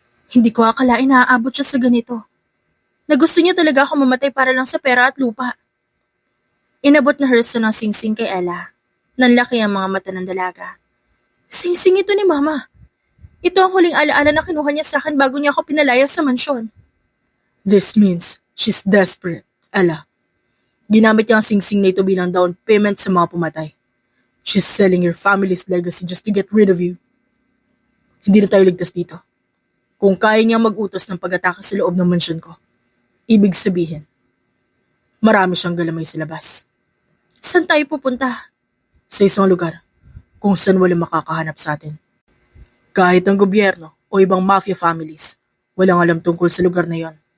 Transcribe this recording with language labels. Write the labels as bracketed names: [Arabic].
[Filipino] Hindi ko akalain na aabot siya sa ganito. Na gusto niya talaga ako mamatay para lang sa pera at lupa. Inabot na Herson ng singsing kay Ella. Nanlaki ang mga mata ng dalaga. Singsing ito ni Mama. Ito ang huling alaala na kinuha niya sa akin bago niya ako pinalaya sa mansyon. [English] This means she's desperate, Ella. [Filipino] Ginamit niya ang singsing na ito bilang down payment sa mga pumatay. [English] She's selling your family's legacy just to get rid of you. [Filipino] Hindi na tayo ligtas dito. Kung kaya niya mag-utos ng pag-atake sa loob ng mansyon ko, ibig sabihin, marami siyang galamay sa labas. Saan tayo pupunta? Sa isang lugar kung saan walang makakahanap sa atin. Kahit ang gobyerno o ibang mafia families, walang alam tungkol sa lugar na yon.